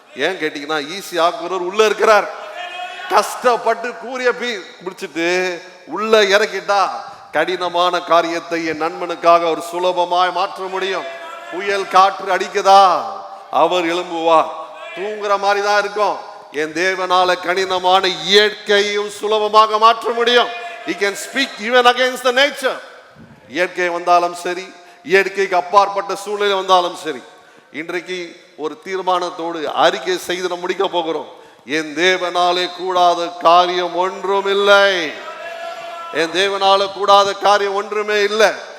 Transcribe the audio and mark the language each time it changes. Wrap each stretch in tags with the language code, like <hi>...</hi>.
<ta>ஏன் கேட்டீங்கன்னா, ஈஸி ஆக்குறவர் உள்ள இருக்கிறார். கஷ்டப்பட்டு கூறிய பிடிச்சிட்டு உள்ள இறக்கிட்டா கடினமான காரியத்தை என் நண்பனுக்காக அவர் சுலபமாய் மாற்ற முடியும். புயல் காற்று அடிக்குதா, அவர் எழும்புவார். தூங்குற மாதிரி தான் இருக்கும். என் தேவனால கடினமான இயற்கையும் சுலபமாக மாற்ற முடியும்.</ta> <en>He can speak even against the nature.</en> <ta>இயற்கை வந்தாலும் சரி, இயற்கைக்கு அப்பாற்பட்ட சூழ்நிலை வந்தாலும் சரி, இன்றைக்கு ஒரு தீர்மானத்தோடு அறிக்கை செய்து முடிக்க போகிறோம். என் தேவனாலே கூடாத காரியம் ஒன்றும் இல்லை. என் தேவனால கூடாத காரியம் ஒன்றுமே இல்லை.</ta>